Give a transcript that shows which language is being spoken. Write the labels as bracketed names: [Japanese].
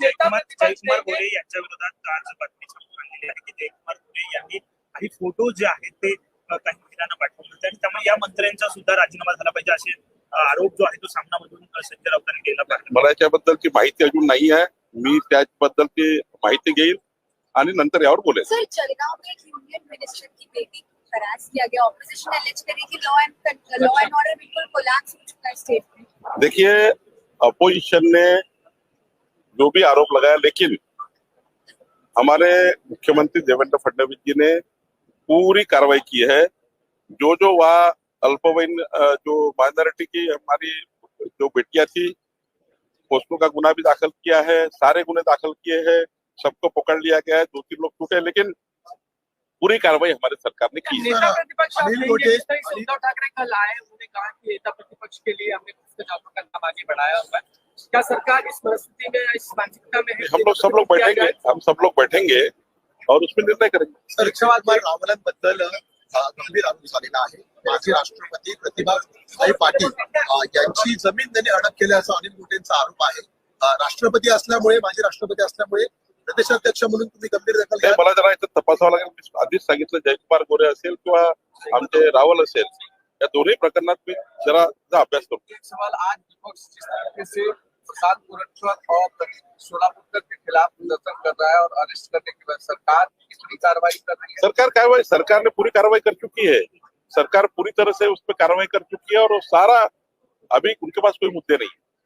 [Marathi] जयकुमार गोरे यांच्या विरोधात आज बातमी छापून आलेली आहे की जयकुमार गोरे यांनी काही फोटो जे आहेत ते काही महिलांना पाठवले होते आणि त्यामुळे या मंत्र्यांचा सुद्धा राजीनामा झाला पाहिजे असे आरोप जो आहे तो सामनामधून संजय राऊतांनी केला पाहिजे। मला याच्याबद्दलची माहिती अजून नाही आहे, मी त्याबद्दलची माहिती घेईल आणि नंतर यावर बोलेल। [Hindi] सर, जलगांव में एक यूनियन मिनिस्टर की बेटी हरास किया गया, ऑपोजिशन एलिज करी कि लॉ एंड ऑर्डर बिल्कुल कोलैप्स हो चुका है स्टेट में। देखिए, अपोजिशन ने जो भी आरोप लगाया, लेकिन हमारे मुख्यमंत्री देवेंद्र फडणवीस जी ने पूरी कार्रवाई की है। जो जो वहाँ अल्पवयीन जो माइनॉरिटी की हमारी जो बेटियां थी, पोस्को का गुना भी दाखिल किया है, सारे गुने दाखिल किए हैं, सबको पकड़ लिया गया है। 2-3 लोग छूटे, लेकिन पूरी कार्रवाई हमारी सरकार ने की है। नेता प्रतिपक्ष आप अनिल कहेंगे, गोटे- जिस तरह से उद्धव ठाकरे कल आए, उन्होंने कहा कि नेता प्रतिपक्ष के लिए हमने भ्रष्टाचार का काम आगे बढ़ाया हुआ है। क्या सरकार इस परिस्थिति में, इस मानसिकता में है? हम सब लोग बैठेंगे, हम सब लोग बैठेंगे और उसमें निर्णय करेंगे। [Marathi] तर कुमार रावलांबद्दल गंभीर आरोप झालेला आहे. माजी राष्ट्रपती प्रतिभाताई पाटील यांची जमीन त्यांनी हडप केल्याचा अनिल गोटेंचा आरोप आहे. राष्ट्रपती असल्यामुळे, माजी राष्ट्रपती असल्यामुळे प्रदेशाध्यक्ष म्हणून तुम्ही गंभीर दखल नाही, घ्या. मला जरा इथं तपासावं लागेल. मी आधीच सांगितलं, जयकुमार गोरे असेल किंवा आमचे रावल असेल, या दोन्ही प्रकरणात मी जरा अभ्यास करतो. [Hindi] एक सवाल, आज विपक्ष जिस तरीके से प्रसाद पुरंदर और सोलापुरकर के खिलाफ नजर कर रहा है और अरेस्ट करने के बाद सरकार कितनी कार्रवाई कर रही है? सरकार ने पूरी कार्रवाई कर चुकी है। सरकार पूरी तरह से उस पर कार्रवाई कर चुकी है और वो सारा, अभी उनके पास कोई मुद्दे नहीं है।